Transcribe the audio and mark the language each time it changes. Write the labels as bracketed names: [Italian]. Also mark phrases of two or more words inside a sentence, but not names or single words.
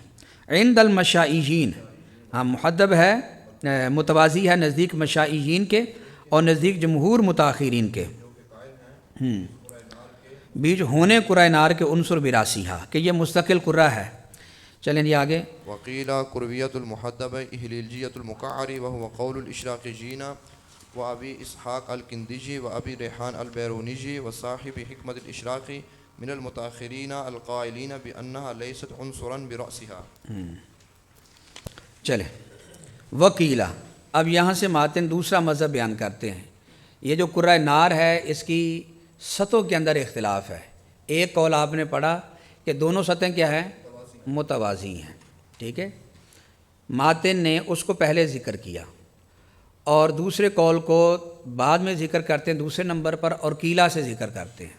[Arabic] عند المشائیین، [Urdu] ہاں محدب ہے، متوازی ہے نزدیک مشائیین کے اور نزدیک جمہور متاخرین کے، بیچ ہونے کرۂ نار کے عنصر براسیہا، کہ یہ مستقل کرہ ہے۔ چلیں جی آگے۔ [Arabic] وقیل قرویت المحدب اہلیلجیت المقعر وهو قول الاشراقیین و ابی اسحاق الکندیجی و ابی ریحان البیرونیجی و صاحب حکمت الاشراقی من المتاخرین القائلین بانها لیست عنصرا برأسها۔ [Urdu] چلے وکیلا، اب یہاں سے ماتن دوسرا مذہب بیان کرتے ہیں۔ یہ جو کرۂ نار ہے اس کی سطحوں کے اندر اختلاف ہے۔ ایک قول آپ نے پڑھا کہ دونوں سطحیں کیا ہیں؟ متوازی ہیں، ٹھیک ہے، ماتن نے اس کو پہلے ذکر کیا اور دوسرے قول کو بعد میں ذکر کرتے ہیں دوسرے نمبر پر، اور کیلا سے ذکر کرتے ہیں۔